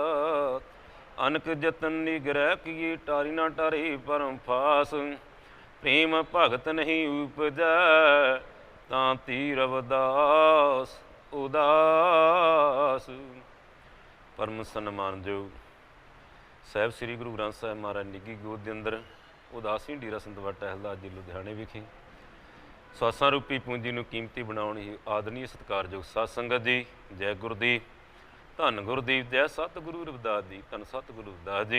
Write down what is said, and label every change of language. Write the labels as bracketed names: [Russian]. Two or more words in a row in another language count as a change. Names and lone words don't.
[Punjabi] ਅਨਕ ਜਤਨ ਨਿਗ੍ਰਹ ਕੀਏ ਟਾਰੀ ਨਾ ਟਾਰੇ ਪਰਮ ਫਾਸ ਪ੍ਰੇਮ ਭਗਤ ਨਹੀਂ ਉਪਜੈ ਤਾਂ ਤੀਰ ਅਵਦਾਸ ਉਦਾਸ। ਪਰਮ ਸਨਮਾਨਯੋਗ ਸਾਹਿਬ ਸ੍ਰੀ ਗੁਰੂ ਗ੍ਰੰਥ ਸਾਹਿਬ ਮਹਾਰਾਜ ਨਿੱਘੀ ਗੋਦ ਦੇ ਅੰਦਰ ਉਦਾਸੀ ਡੇਰਾ ਸੰਤਵਾੜਾ ਟਹਿਲਦਾ ਅੱਜ ਲੁਧਿਆਣੇ ਵਿਖੇ ਸਾਸਾਂ ਰੂਪੀ ਪੂੰਜੀ ਨੂੰ ਕੀਮਤੀ ਬਣਾਉਣ ਹੀ ਆਦਰਨੀय ਸਤਿਕਾਰਯੋਗ ਸਾਧ ਸੰਗਤ ਜੀ ਜੈ ਗੁਰਦੀਪ ਧੰਨ ਗੁਰਦੀਪ ਜੈ ਸਤਿਗੁਰੂ ਰਵਿਦਾਸ ਜੀ ਧੰਨ ਸਤਿਗੁਰੂ ਰਵਿਦਾਸ ਜੀ।